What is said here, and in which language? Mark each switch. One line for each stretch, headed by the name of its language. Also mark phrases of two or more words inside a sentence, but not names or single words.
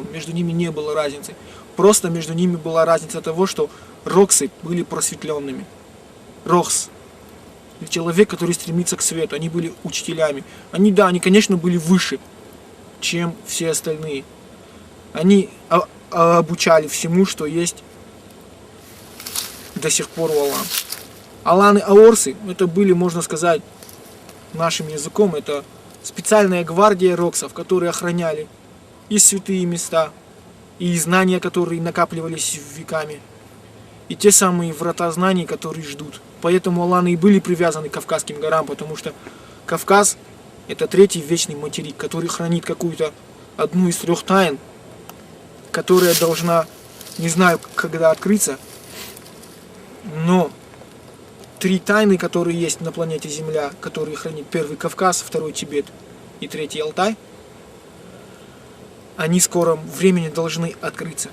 Russian: Между ними не было разницы. Просто между ними была разница того, что роксы были просветленными. Рокс. Человек, который стремится к свету. Они были учителями. Они, конечно, были выше, чем все остальные. Они обучали всему, что есть до сих пор у алан. Аланы-аорсы, это были, можно сказать, нашим языком, это специальная гвардия роксов, которые охраняли и святые места, и знания, которые накапливались веками, и те самые врата знаний, которые ждут. Поэтому аланы и были привязаны к Кавказским горам, потому что Кавказ – это третий вечный материк, который хранит какую-то одну из 3 тайн, которая должна, не знаю, когда открыться, но 3 тайны, которые есть на планете Земля, которые хранит 1 Кавказ, 2 Тибет и 3 Алтай, они в скором времени должны открыться.